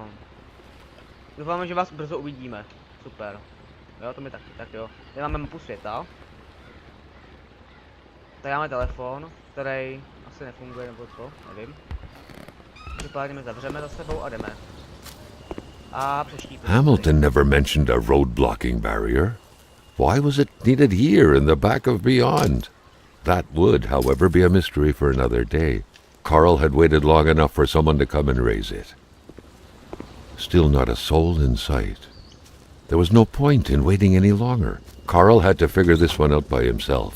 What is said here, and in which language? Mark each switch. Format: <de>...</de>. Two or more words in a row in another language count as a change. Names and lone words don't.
<cs>Doufáme, že vás brzo uvidíme. Super. Jo, to mi taky, tak jo. Tady máme mapu světa. Tady máme telefon, který asi nefunguje nebo co, nevím. Každopádně my zavřeme za sebou a jdeme. A přeštítíme.</cs> <en>Hamilton never mentioned a road blocking barrier. Why was it needed here in the back of Beyond? That would, however, be a mystery for another day. Carl had waited long enough for someone to come and raise it. Still not a soul in sight. There was no point in waiting any longer. Carl had to figure this one out by himself.</en>